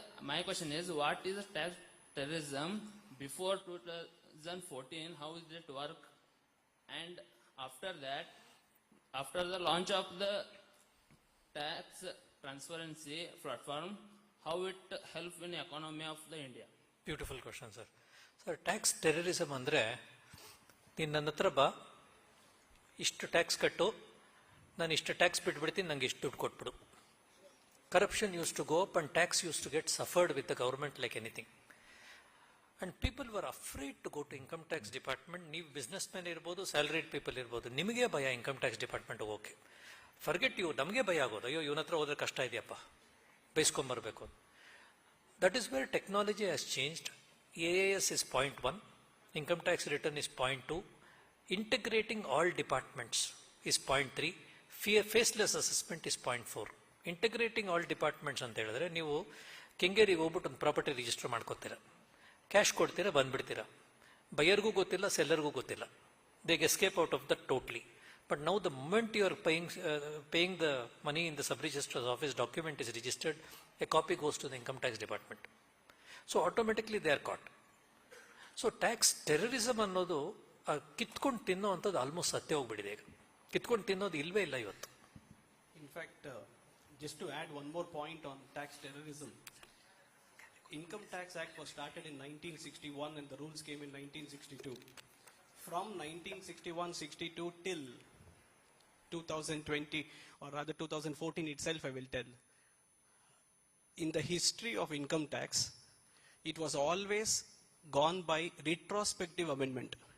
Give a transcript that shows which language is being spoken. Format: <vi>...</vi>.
<en>My question is, what is the tax terrorism before 2014? How did it work? And after that, after the launch of the tax transparency platform, how it help in the economy of the India? Beautiful question, sir.</en> <kn>Sir, tax terrorism ಅಂದ್ರೆ ನೀನು ನನ್ನ ಹತ್ರ ಬಾ, ಇಷ್ಟು tax ಕಟ್ಟು, ನಾನು ಇಷ್ಟು tax ಬಿಟ್ಬಿಡ್ತೀನಿ, ನಂಗೆ ಇಷ್ಟು ದುಡ್ಡು ಕೊಟ್ಬಿಡು.</kn> <en>Corruption used to go up and tax used to get suffered with the government like anything. And people were afraid to go to income tax department.</en> <kn>ನೀವು ಬಿಸ್ನೆಸ್ ಮ್ಯಾನ್ ಇರ್ಬೋದು, ಸ್ಯಾಲರಿಡ್ ಪೀಪಲ್ ಇರ್ಬೋದು, ನಿಮಗೆ ಭಯ income tax department ಹೋಗೋಕೆ.</kn> <en>forget you,</en> <kn>ನಮಗೆ ಭಯ ಆಗೋದು, ಅಯ್ಯೋ ಇವನ ಹತ್ರ ಹೋದ್ರೆ ಕಷ್ಟ ಇದೆಯಪ್ಪ, ಬೈಸ್ಕೊಂಬರ್ಬೇಕು.</kn> <en>That is where technology has changed. AAS is 0.1, income tax return is 0.2, integrating all departments is 0.3, faceless assessment is 0.4. Integrating all departments</en> <kn>ಅಂತ ಹೇಳಿದ್ರೆ ನೀವು ಕೆಂಗೇರಿಗೆ ಹೋಗ್ಬಿಟ್ಟು ಒಂದು ಪ್ರಾಪರ್ಟಿ ರಿಜಿಸ್ಟರ್ ಮಾಡ್ಕೋತೀರ, ಕ್ಯಾಶ್ ಕೊಡ್ತೀರಾ, ಬಂದ್ಬಿಡ್ತೀರಾ. ಬಯರ್ಗೂ ಗೊತ್ತಿಲ್ಲ, ಸೆಲ್ಲರ್ಗೂ ಗೊತ್ತಿಲ್ಲ.</kn> <en>They escape out of that totally. But now the moment you are paying the money in the sub registers office, document is registered, a copy goes to the income tax department. So automatically they are caught.</en> <kn>So tax terrorism ಅನ್ನೋದು ಕಿತ್ಕೊಂಡು ತಿನ್ನೋ ಅಂಥದ್ದು almost ಸತ್ಯ ಹೋಗ್ಬಿಟ್ಟಿದೆ. ಈಗ ಕಿತ್ಕೊಂಡು ತಿನ್ನೋದು ಇಲ್ವೇ ಇಲ್ಲ ಇವತ್ತು.</kn> <en>In fact, just to add one more point on tax terrorism, Income Tax Act was started in 1961 and the rules came in 1962. From 1961-62 till 2020, or rather 2014 itself, I will tell, in the history of income tax, it was always gone by retrospective amendment.</en>